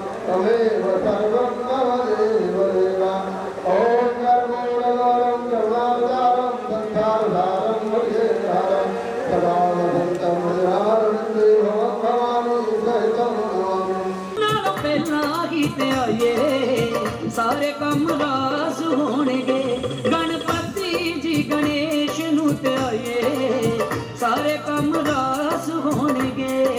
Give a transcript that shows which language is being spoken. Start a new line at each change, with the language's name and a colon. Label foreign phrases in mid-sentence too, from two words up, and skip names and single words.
Sanskrit: तमेव सर्वं मम देवदेवा ॐ कर्मूढगौरं कर्मावतारं संसारसारं भुजगेन्द्रहारं सदा वदन्तं हृदयारविन्दे भवं भवानी सहितं नमामि।
Punjabi: ਪਹਿਲਾਂ ਹੀ ਤੇ ਆਏ ਸਾਰੇ ਕੰਮ ਰਾਸ ਹੋਣਗੇ ਗਣਪਤੀ ਜੀ ਗਣੇਸ਼ ਨੂੰ ਤੇ ਆਏ ਸਾਰੇ ਕੰਮ ਰਾਸ ਹੋਣਗੇ